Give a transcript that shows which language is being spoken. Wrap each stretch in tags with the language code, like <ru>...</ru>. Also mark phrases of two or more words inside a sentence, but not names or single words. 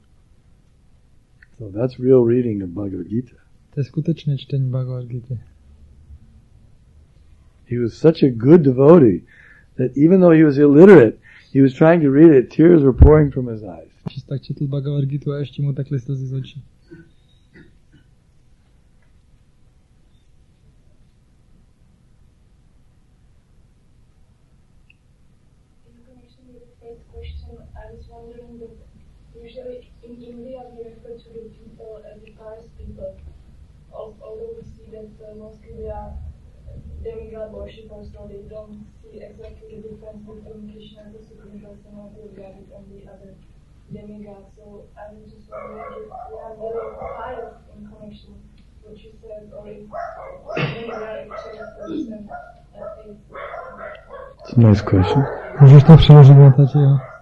<en>So that's real reading of Bhagavad Gita.</en> <cs>To je skutečné čtení Bhagavad Gita.</cs> <en>He was such a good devotee that even though he was illiterate, he was trying to read it, tears were pouring from his eyes.</en> <cs>Když tak četl Bhagavad Gita a ještě mu tekly slzy z očí.</cs> <en>I was wondering that usually in India we refer to the people as the pious people, although we see that mostly they are demigod worshippers, so they don't see exactly the difference between Krishna as a supreme personality of Godhead and the other demigods. So I was just wondering if we are really pious in connection with what you said, or if we are actually person atheists. It's a nice question.</en> <cs>Můžeš to přeložit na tati, jo?</cs>